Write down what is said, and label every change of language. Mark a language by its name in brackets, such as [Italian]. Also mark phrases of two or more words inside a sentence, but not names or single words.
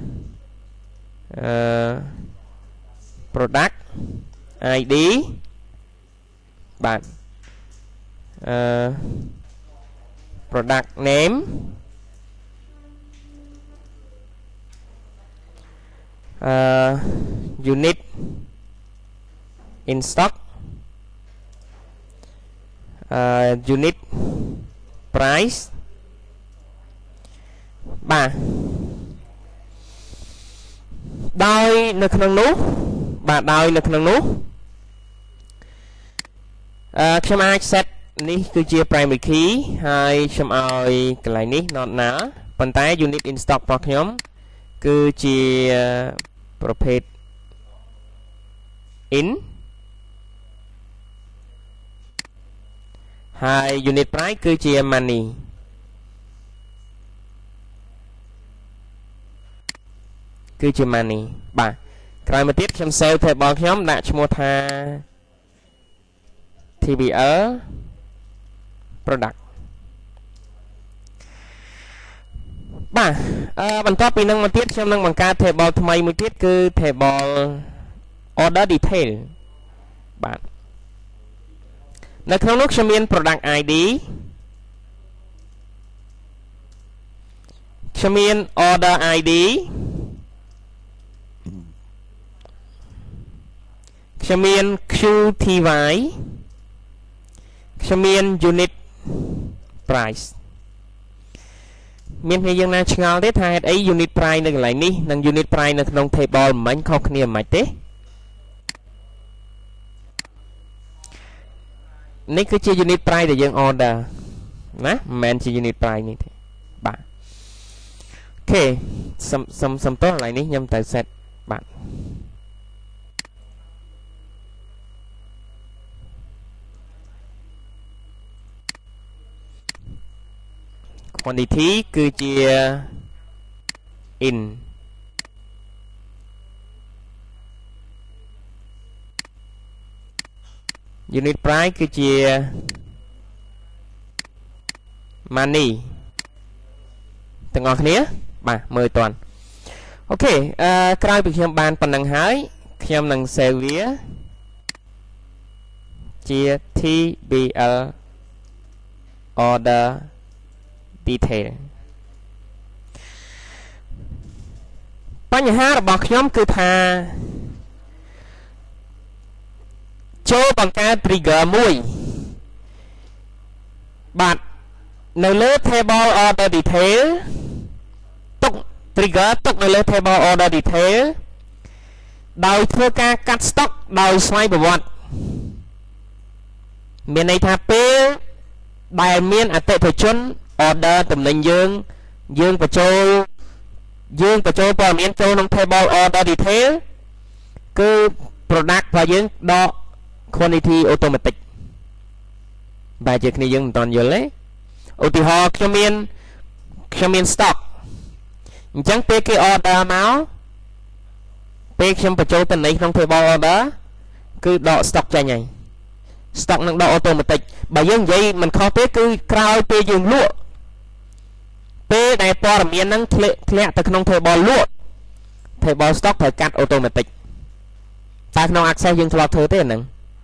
[English] product ID បាទ product name unit in stock unit price [Khmer] បាទដោយនៅក្នុងនោះខ្ញុំអាច set នេះគឺជា [English] primary key [Khmer] ហើយខ្ញុំឲ្យកន្លែងនេះ [English] not null [Khmer] ប៉ុន្តែ [English] unit in stock [Khmer] របស់ខ្ញុំគឺជាប្រភេទ in ហើយ [English] unit price [Khmer] គឺជា money គឺជា money បាទក្រោយមកទៀតខ្ញុំ save table ខ្ញុំដាក់ឈ្មោះថា TBL product បាទបន្ទាប់ពីនឹងមកទៀតខ្ញុំនឹងបង្កើត table ថ្មីមួយទៀតគឺ [English] table order detail [Khmer] បាទនៅក្នុងនោះខ្ញុំមាន [English] product ID [Khmer] ខ្ញុំមាន [English] order ID [Khmer] ខ្ញុំមាន QTY ខ្ញុំមាន [English] unit price [Khmer] មានគ្នាយើងណាឆ្ងល់ទេថាហេតុអី [English] unit price [Khmer] នៅកន្លែងនេះនិង [English] unit price [Khmer] នៅក្នុង table មិញខុសគ្នាមិនទេនេះគឺជា [English] unit price [Khmer] ដែលយើង order ណាមិនមែនជា [English] unit price [Khmer] នេះទេបាទអូខេសំទោសកន្លែងនេះខ្ញុំត្រូវ set បាទ [English] quantity គឺជា in unit price គឺជា [Khmer] money ទាំងអស់គ្នាបាទមើលតន់អូខេក្រោយពីខ្ញុំបានប៉ុណ្ណឹងហើយខ្ញុំនឹង save វា ជា TBL order detail បញ្ហារបស់ខ្ញុំគឺថាចូលបង្កើត trigger មួយ បាទនៅលើ [English] table order detail [Khmer] ទុក trigger ទុកនៅលើ [English] table order detail [Khmer] ដោយធ្វើការកាត់ stock ដោយស្វ័យប្រវត្តិមានន័យថាពេលដែលមាន អតិថិជន order តំណែងយើងបញ្ចូលព័ត៌មានចូលក្នុង [English] table order detail [Khmer] គឺ product របស់យើងដក quantity automatic បែរជាគ្នាយើងមិនតាន់យល់ទេឧទាហរណ៍ខ្ញុំមាន stock អញ្ចឹងពេលគេ order មកពេលខ្ញុំបញ្ចូលតំណែងក្នុង [English] table order [Khmer] គឺដក stock ចេញហើយ stock នឹងដក automatic បើយើងនិយាយមិនខុសទេគឺក្រោយពេលយើងលក់ពេលដែលព័ត៌មានហ្នឹងធ្លាក់ទៅក្នុង table លក់ [English] table stock [Khmer] ត្រូវកាត់ automatic តែក្នុង access យើងធ្លាប់ធ្វើទេអាហ្នឹង